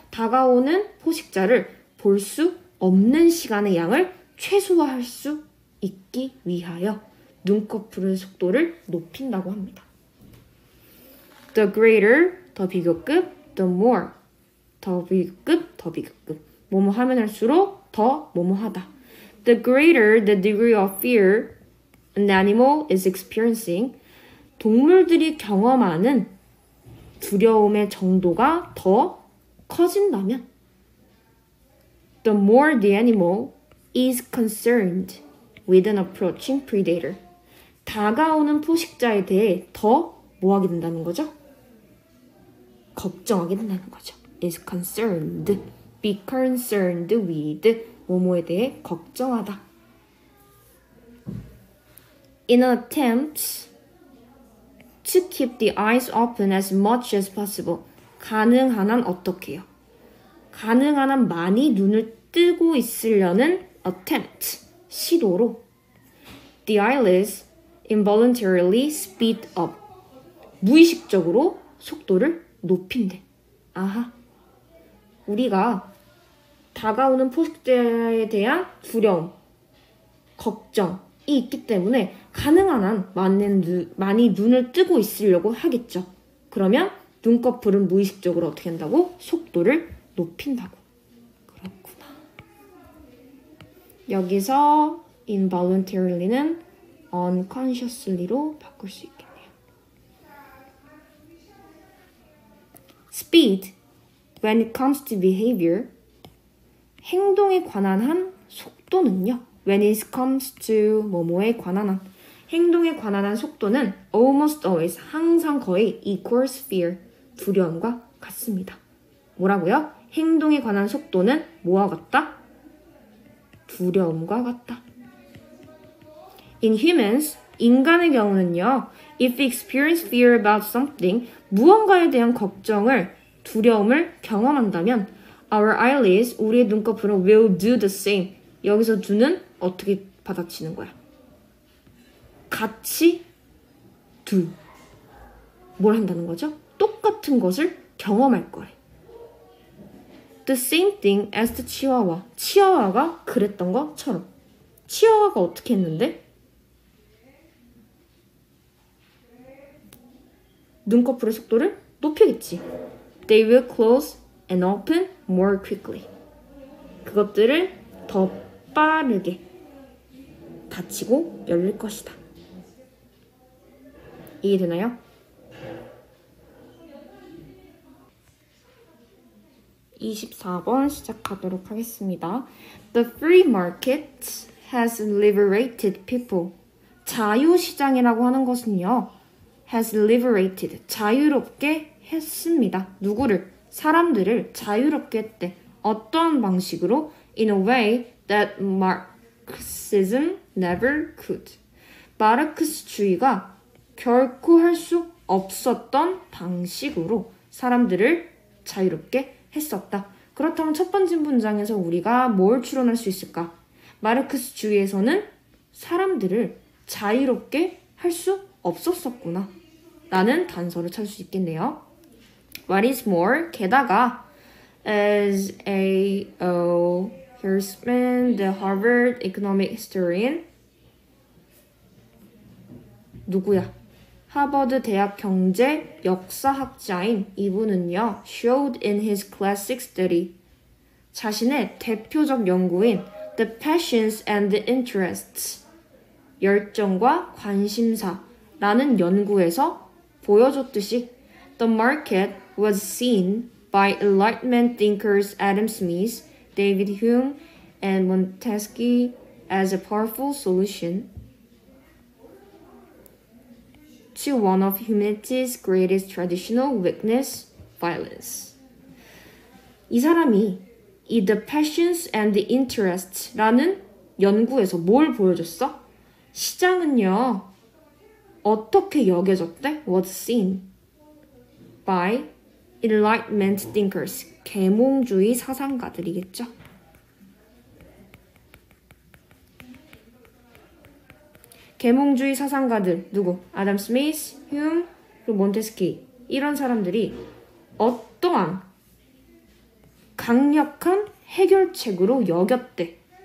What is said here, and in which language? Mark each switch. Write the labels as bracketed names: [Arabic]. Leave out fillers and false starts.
[Korean] 다가오는 포식자를 볼 수 없는 시간의 양을 최소화할 수 있기 위하여 눈꺼풀의 속도를 높인다고 합니다. [English] The greater, [Korean] 더 비교급, [English] the more, 더 비교급. [Korean] 뭐뭐 하면 할수록 더 뭐뭐 하다. [English] The greater the degree of fear an animal is experiencing, [Korean] 동물들이 경험하는 두려움의 정도가 더 커진다면 [English] the more the animal is concerned with an approaching predator, [Korean] 다가오는 포식자에 대해 더 뭐하게 된다는 거죠? 걱정하게 된다는 거죠. [English] is concerned, be concerned with, [Korean] 뭐뭐에 대해 걱정하다. [English] In an attempt to keep the eyes open as much as possible, [Korean] 가능한 한 어떻게 해요? 가능한 한 많이 눈을 뜨고 있으려는 attempt, 시도로 [English] the eyelids involuntarily speed up, [Korean] 무의식적으로 속도를 높인대. 아하, 우리가 다가오는 포식자에 대한 두려움, 걱정이 있기 때문에 가능한 한 많이 눈을 뜨고 있으려고 하겠죠. 그러면 눈꺼풀은 무의식적으로 어떻게 한다고? 속도를 높인다고. 그렇구나. 여기서 involuntary는 unconsciously로 바꿀 수 있겠네요. [English] Speed, when it comes to behavior, [Korean] 행동에 관한 한 속도는요, [English] when it comes to [Korean] 뭐뭐에 관한 한. 행동에 관한 한 속도는 [English] almost always, [Korean] 항상 거의 [English] equals fear, [Korean] 두려움과 같습니다. 뭐라고요? 행동에 관한 속도는 뭐와 같다? 두려움과 같다. [English] In humans, [Korean] 인간의 경우는요, [English] if we experience fear about something, [Korean] 무언가에 대한 걱정을, 두려움을 경험한다면 [English] our eyelids, [Korean] 우리의 눈꺼풀은 [English] will do the same. [Korean] 여기서 do는 어떻게 받아치는 거야? 같이 do. 뭘 한다는 거죠? 똑같은 것을 경험할 거래. [English] The same thing as the chihuahua. [Korean] 치와와가 그랬던 것처럼. 치와와가 어떻게 했는데? 눈꺼풀의 속도를 높이겠지. [English] They will close and open more quickly. [Korean] 그것들을 더 빠르게 닫히고 열릴 것이다. 이해되나요? 24번 시작하도록 하겠습니다. [English] The free market has liberated people. [Korean] 자유시장이라고 하는 것은요, [English] has liberated, [Korean] 자유롭게 했습니다. 누구를? 사람들을 자유롭게 했대. 어떤 방식으로? [English] In a way that Marxism never could. [Korean] 마르크스주의가 결코 할 수 없었던 방식으로 사람들을 자유롭게 했었다. 그렇다면 첫 번째 문장에서 우리가 뭘 추론할 수 있을까? 마르크스주의에서는 사람들을 자유롭게 할 수 없었었구나 라는 단서를 찾을 수 있겠네요. [English] What is more, [Korean] 게다가 [English] as a Hersman, the Harvard economic historian, [Korean] 누구야? 하버드 대학 경제 역사학자인 이분은요, [English] showed in his classic study, [Korean] 자신의 대표적 연구인 The Passions and the Interests, 열정과 관심사라는 연구에서 보여줬듯이 [English] The market was seen by Enlightenment thinkers Adam Smith, David Hume, and Montesquieu as a powerful solution to one of humanity's greatest traditional weakness, violence. [Korean] 이 사람이 이 The Passions and the Interests라는 연구에서 뭘 보여줬어? 시장은요, 어떻게 여겨졌대? [English] Was seen by Enlightenment thinkers, [Korean] 계몽주의 사상가들이겠죠. 계몽주의 사상가들 누구? 아담 스미스, 휴me, 그리고 몬테스키, 이런 사람들이 어떠한 강력한 해결책으로 여겼대.